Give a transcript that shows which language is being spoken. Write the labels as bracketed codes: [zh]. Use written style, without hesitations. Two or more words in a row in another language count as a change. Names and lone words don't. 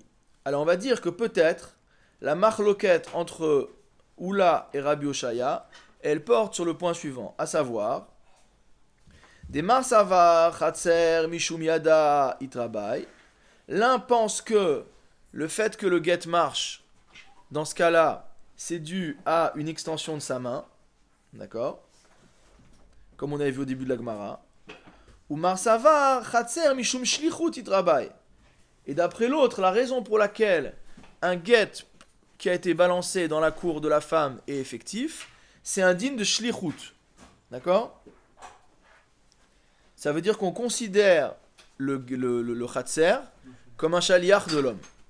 [fr] Alors on va dire que peut-être la marloquette entre Oula et Rabbi Oshaya, elle porte sur le point suivant, à savoir des [arc] מר סבר חצר משום ידה איתרבאי. [fr] L'un pense que le fait que le guet marche, dans ce cas-là, c'est dû à une extension de sa main, d'accord? Comme on avait vu au début de la Gemara. [arc] Ou מר סבר חצר משום שליחות איתרבאי. [fr] Et d'après l'autre, la raison pour laquelle un guet qui a été balancé dans la cour de la femme est effectif, c'est un digne de shlichut. D'accord? Ça veut dire qu'on considère le khatser comme un shaliach de l'homme.